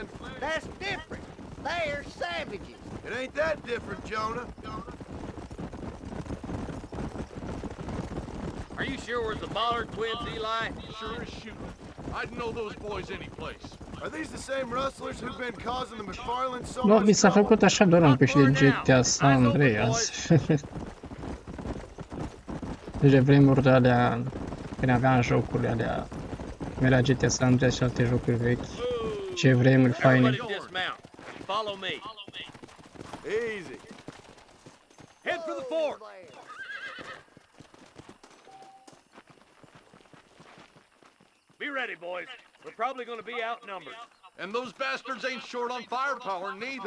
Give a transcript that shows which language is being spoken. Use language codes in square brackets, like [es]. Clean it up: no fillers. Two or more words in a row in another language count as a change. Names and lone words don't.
[en] That's different. They're savages. It ain't that different, Jonah. Are you sure we're the Ballard twins, Eli? Sure as shooting. I'd know those boys any place. Are these the same rustlers who've been causing the McFarland so [ro] Nu, [en] much [ro] mi s-a [en] trouble? [ro] făcut așa doar un pic de GTA San Andreas. Deci vremuri de alea, când aveam jocurile alea, cum era GTA San Andreas și alte jocuri vechi. Ce vremuri faine. [en] Everybody dismount. Follow me. Easy. Head for the fort. Be ready, boys. We're probably going to be outnumbered. And those bastards ain't short on firepower neither.